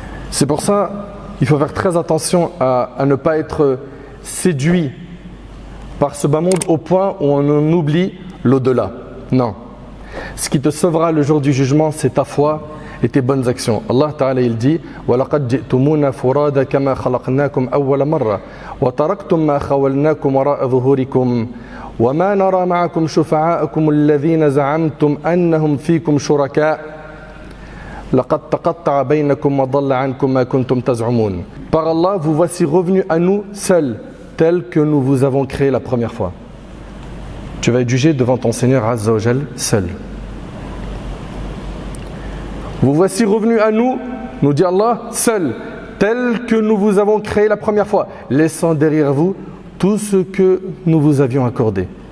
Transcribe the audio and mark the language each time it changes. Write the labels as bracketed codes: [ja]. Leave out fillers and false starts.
[fr] C'est pour ça il faut faire très attention à ne pas être séduit par ce bas monde au point où on en oublie l'au-delà. Non. Ce qui te sauvera le jour du jugement, c'est ta foi et tes bonnes actions. [ar] Allah Ta'ala [fr] il dit [ar] وَلَقَدْ جِئْتُمُونَ فُرَادًا كَمَا خَلَقْنَاكُمْ أَوَّلَ مَرَّةٍ وَتَرَكْتُمْ مَا خَوَّلْنَاكُمْ وَرَاءَ ظُهُورِكُمْ وَمَا نَرَى مَعَكُمْ شُفَعَاءَكُمُ الَّذِينَ زَعَمْتُمْ أَنَّهُمْ فِيكُمْ شُرَكَاءُ لَقَدْ تَقَطَّعَ بَيْنَكُمْ وَضَلَّ عَنْكُمْ مَا كُنْتُمْ تَزْعُمُونَ. [fr] Par Allah, vous voici revenus à nous seuls, tels que nous vous avons créés la première fois. Tu vas être jugé devant ton Seigneur Azza wa Jal seul. Vous voici revenus à nous, nous dit Allah, seuls, tels que nous vous avons créés la première fois, laissant derrière vous tout ce que nous vous avions accordé.